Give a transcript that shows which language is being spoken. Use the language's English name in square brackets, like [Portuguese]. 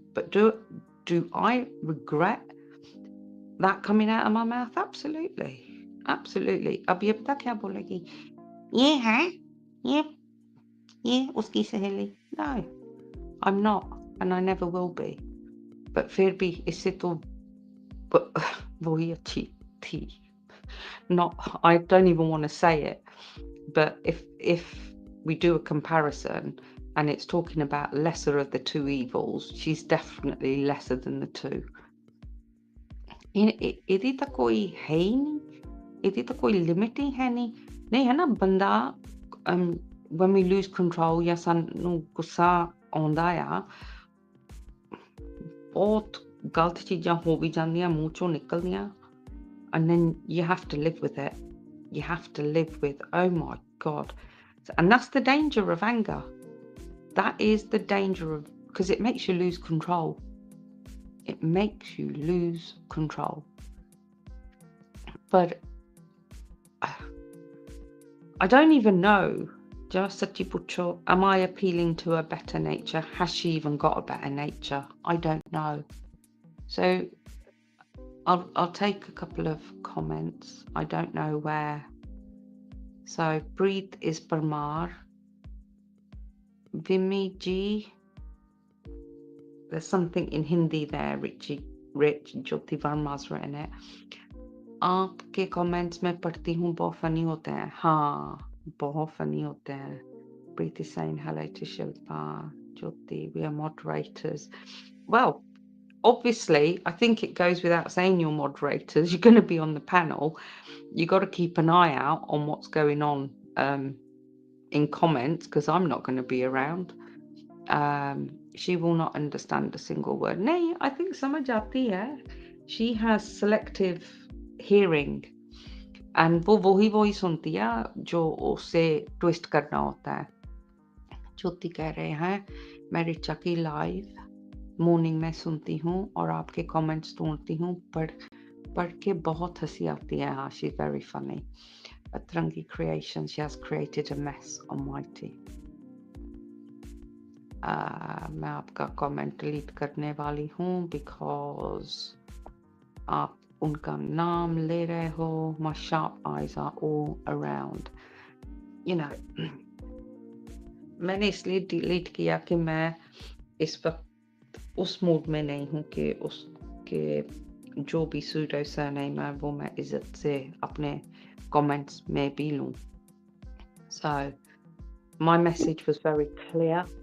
[English] But do I regret that coming out of my mouth? Absolutely. Absolutely. [Hindi] अब ये पता क्या बोलेगी? ये है, ये उसकी सहेली. [English] No, I'm not, and I never will be. [Hindi] But फिर भी इससे तो वही अच्छी थी. [English] Not, I don't even want to say it. But if we do a comparison and it's talking about lesser of the two evils, she's definitely lesser than the two. [Punjabi] ਇਹਦੀ ਤਾਂ ਕੋਈ ਹੈ ਹੀ ਨਹੀਂ, ਇਹਦੀ ਤਾਂ ਕੋਈ ਲਿਮਿਟ ਹੀ ਹੈ ਨਹੀਂ ਹੈ ਨਾ। ਬੰਦਾ [English] when we lose control [Punjabi] ਜਾਂ ਸਾਨੂੰ ਗੁੱਸਾ ਆਉਂਦਾ ਆ, ਬਹੁਤ ਗਲਤ ਚੀਜ਼ਾਂ ਹੋ ਵੀ ਜਾਂਦੀਆਂ ਮੂੰਹ ਚੋਂ ਨਿਕਲਦੀਆਂ [English] and then you have to live with it. You have to live with, oh my God. And that's the danger of anger. That is the danger of, because it makes you lose control. It makes you lose control. But I don't even know. Just [Hindi] Sachi Pucho, [English] am I appealing to a better nature? Has she even got a better nature? I don't know. So I'll take a couple of comments. I don't know where. So breathe is Parmar. Vimi G. There's something in Hindi there, Rich Jyoti Varma's written it. [Hindi] आपके comments मैं पढ़ती हूँ बहुत funny होते हैं. हाँ, बहुत funny होते हैं. [English] Preeti saying hello to Shilpa, Jyoti, we are moderators. Well, obviously, I think it goes without saying you're moderators. You're going to be on the panel. You got to keep an eye out on what's going on in comments because I'm not going to be around. She will not understand a single word. Nay, I think [Hindi] samajh aati hai. [English] She has selective hearing and [Hindi] वो वही सुनती है जो उसे twist करना होता है. ज्योति कह रहे हैं मैं रिचा की लाइव मॉर्निंग में सुनती हूँ और आपके कमेंट्स ढूंढती हूँ पढ़ के बहुत हंसी आती है. [English] हाँ, she's very funny. Atrangi creation, she has created a mess, almighty. [Hindi] मैं आपका कमेंट डिलीट करने वाली हूँ because आप उनका नाम ले रहे हो. [English] My sharp eyes are all around. You know, [Hindi] मैंने इसलिए डिलीट किया कि मैं इस वक्त उस मूड में नहीं हूँ कि उसके जो भी सूडो सरनेम है वो मैं इज्जत से अपने कमेंट्स में भी लूँ. [English] So my message was very clear.